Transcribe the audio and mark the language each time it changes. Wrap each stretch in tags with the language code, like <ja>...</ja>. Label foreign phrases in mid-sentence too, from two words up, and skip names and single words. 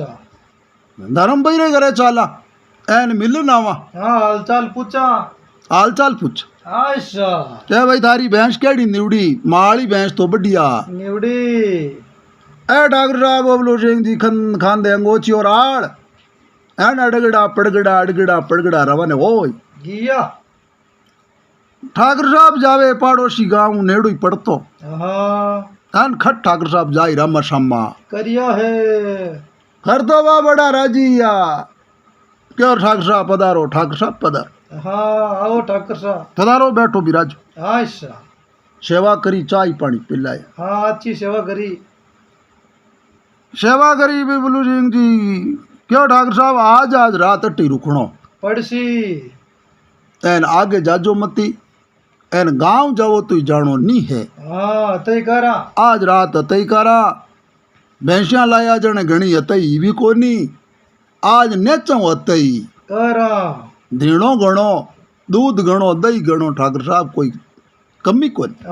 <mwr>धर्म भाई रे करे चाला एन मिल नावा हाँ हालचाल पूछा हाल चाल पूछ अच्छा क्या भाई थारी भैंस केड़ी निवड़ी माली भैंस तो बढ़िया निवड़ी ए ठाकुर साहब बबलू सिंह जी खान दे अंगोची और आड़ एन अड़गड़ा पड़गड़ा रवाने ओय गिया ठाकुर साहब जावे पाड़ोसी गांव नेड़ू ही पड़तो हाँ एन खट ठाकुर साहब जाई रामा शामा करिया है कर दो बा बड़ा राजी या क्यों ठाकुर साहब पधारो ठाकुर साहब पधार हाँ आओ ठाकुर साहब पधारो बैठो बिराज अच्छा सेवा करी चाय पानी पिलाया हाँ अच्छी सेवा करी सेवा करी बबलू सिंह जी क्यों ठाकुर साहब आज रात अट्टी रुकणो पड़सी एन आगे जाजो मती एन गांव जाओ तो जानो नहीं है हाँ तय करा आज रात अतई करा भैंसियां लाया जने घणी अतई भी कोनी आज नेचो अतई करा धीणो घणो दूध घणो दही घणो ठाकुर साहब कोई कमी कोनी</mwr>